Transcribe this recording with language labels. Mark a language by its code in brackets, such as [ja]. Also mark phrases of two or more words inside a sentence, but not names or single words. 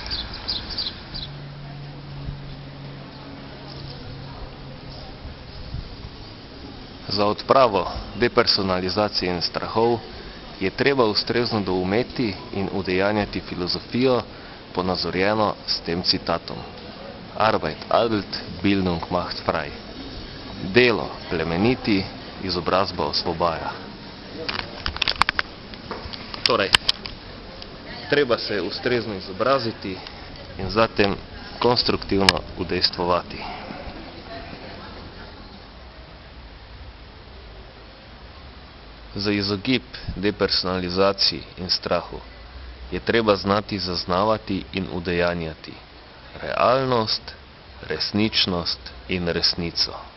[sl] Za odpravo depersonalizacije in strahov je treba ustrezno doumeti in udejanjati filozofijo, ponazorjeno s tem citatom. [de] Arbeit adelt, Bildung macht frei. [sl] Delo plemeniti, izobrazba osvobaja. Torej, treba se ustrezno izobraziti in zatem konstruktivno udejstvovati. Za izogib depersonalizaciji in strahu je treba znati zaznavati in udejanjati realnost, resničnost in resnico.